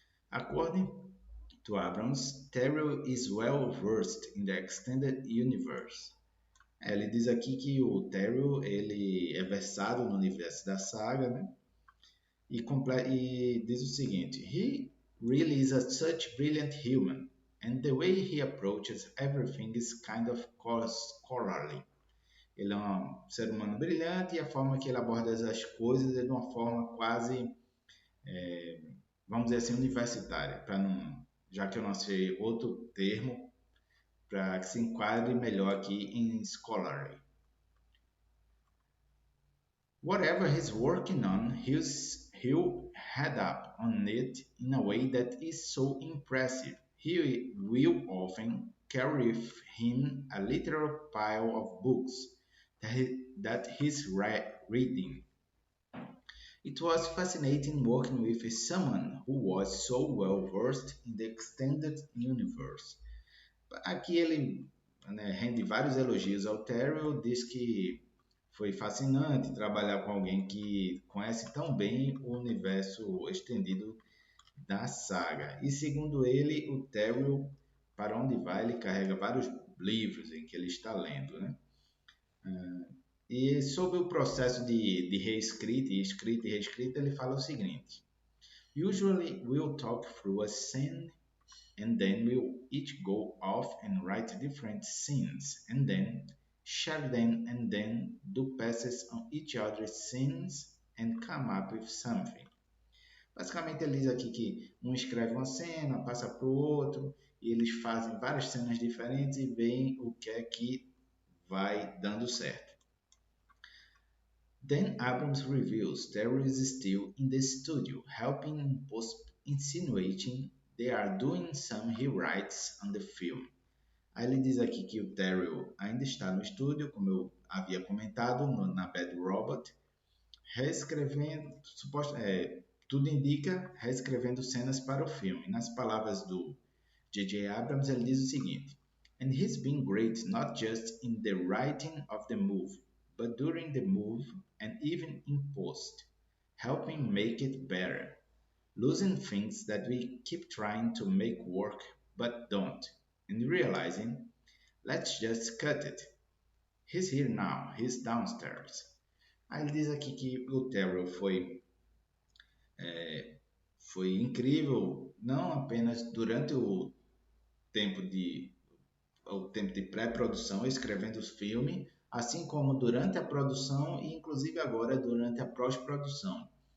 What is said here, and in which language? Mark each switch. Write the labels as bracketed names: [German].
[English] According to Abrams, Terrell is well versed in the extended universe. [Portuguese] Ele diz aqui que o Terrell ele é versado no universo da saga, né? E diz o seguinte: [English] He really is such brilliant human, and the way he approaches everything is kind of scholarly. [Portuguese] Ele é um ser humano brilhante e a forma que ele aborda as coisas é de uma forma quase, vamos dizer assim, universitária, já que eu não sei outro termo para que se enquadre melhor aqui em scholarly. [English] Whatever he's working on, he'll head up on it in a way that is so impressive. He will often carry with him a literal pile of books that he's reading. It was fascinating working with someone who was so well versed in the extended universe. [Portuguese] Aqui ele, né, rende vários elogios ao Terrell, diz que foi fascinante trabalhar com alguém que conhece tão bem o universo estendido da saga. E segundo ele, o Terrell, para onde vai, ele carrega vários livros em que ele está lendo, né? E sobre o processo de reescrita, escrita e reescrita, ele fala o seguinte: [English] Usually we'll talk through a scene and then we'll each go off and write different scenes and then share them and then do passes on each other's scenes and come up with something. [Portuguese] Basicamente ele diz aqui que um escreve uma cena, passa para o outro e eles fazem várias cenas diferentes e veem o que é que vai dando certo. [English] Then Abrams reveals Terry is still in the studio, helping in post, insinuating they are doing some rewrites on the film. [Portuguese] Aí ele diz aqui que o Terry ainda está no estúdio, como eu havia comentado, na Bad Robot, reescrevendo, tudo indica, reescrevendo cenas para o filme. Nas palavras do J.J. [English] Abrams, [Portuguese] ele diz o seguinte: [English] And he's been great not just in the writing of the movie, but during the move and even in post, helping make it better, losing things that we keep trying to make work but don't, and realizing, let's just cut it. He's here now, he's downstairs. [Portuguese] Aí ele diz aqui que o Terrell foi incrível, não apenas durante tempo de o tempo de pré-produção, escrevendo os filmes, assim como durante a produção e inclusive agora durante a pós-produção.